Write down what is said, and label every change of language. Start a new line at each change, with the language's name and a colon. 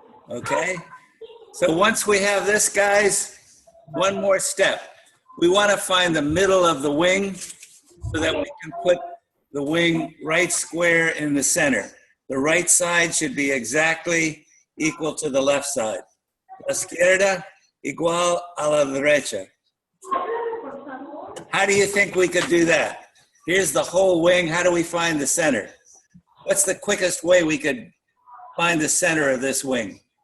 English: Okay, so once we have this, guys, one more step. We want to find the middle of the wing so that we can put the wing right square in the center. The right side should be exactly equal to the left side.
Spanish: La izquierda igual a la derecha.
English: How do you think we could do that? Here's the whole wing. How do we find the center? What's the quickest way we could find the center of this wing?